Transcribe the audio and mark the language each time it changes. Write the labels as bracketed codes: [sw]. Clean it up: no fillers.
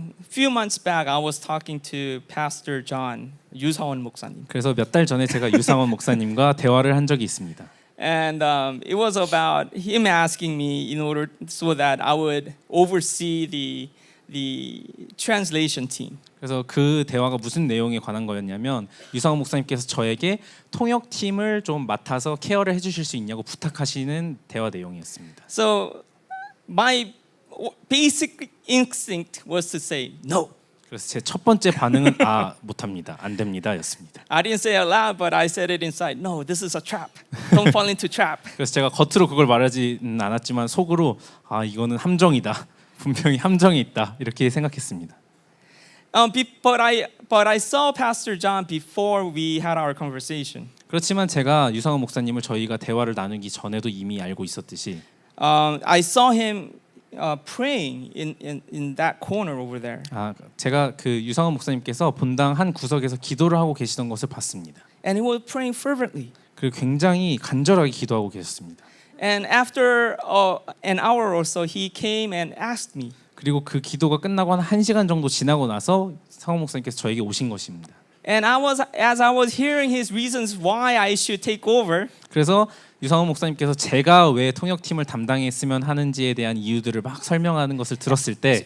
[en] Few months back, I was talking to Pastor John, 유사원 목사님. [ko] 그래서 몇 달 전에 제가 유상원 목사님과 대화를 한 적이 있습니다. [en] And it was about him asking me in order so that I would oversee the translation team. [ko] 그래서 그 대화가 무슨 내용에 관한 거였냐면 유상원 목사님께서 저에게 통역 팀을 좀 맡아서 케어를 해주실 수 있냐고 부탁하시는 대화 내용이었습니다. [en] So my basic instinct was to say no. [ko] 그래서 제 첫 번째 반응은 못합니다, 안 됩니다였습니다. [en] I didn't say it aloud, but I said it inside. No, this is a trap. Don't fall into trap. [ko] 그래서 제가 겉으로 그걸 말하지는 않았지만 속으로 이거는 함정이다, 분명히 함정이 있다 이렇게 생각했습니다. [en] But I saw Pastor John before we had our conversation. [ko] 그렇지만 제가 유상원 목사님을 저희가 대화를 나누기 전에도 이미 알고 있었듯이 [en] I saw him praying in that corner over there. [ko] 제가 그 유상원 목사님께서 본당 한 구석에서 기도를 하고 계시던 것을 봤습니다. [en] And he was praying fervently. [ko] 그리고 굉장히 간절하게 기도하고 계셨습니다. [en] And after an hour or so, he came and asked me. [ko] 그리고 그 기도가 끝나고 한 1시간 정도 지나고 나서 상원 목사님께서 저에게 오신 것입니다. [en] And as I was hearing his reasons why I should take over. [ko] 그래서 유상원 목사님께서 제가 왜 통역팀을 담당했으면 하는지에 대한 이유들을 막 설명하는 것을 들었을 때